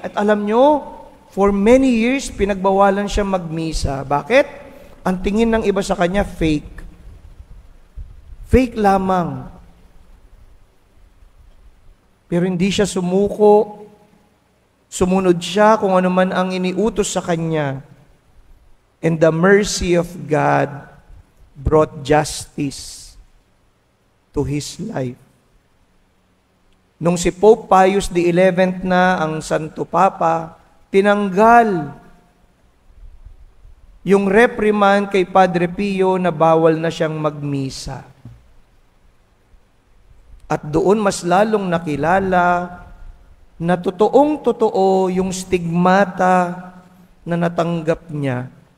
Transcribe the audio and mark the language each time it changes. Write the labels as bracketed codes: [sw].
[tl] At alam nyo, [en] for many years, [tl] pinagbawalan siya magmisa. Bakit? Ang tingin ng iba sa kanya, fake. Fake lamang. Pero hindi siya sumuko. Sumunod siya kung ano man ang iniutos sa kanya. [en] And the mercy of God brought justice to his life. [tl] Nung si Pope Pius XI na ang Santo Papa, tinanggal yung reprimand kay Padre Pio na bawal na siyang magmisa. At doon mas lalong nakilala na totoong-totoo yung stigmata na natanggap niya.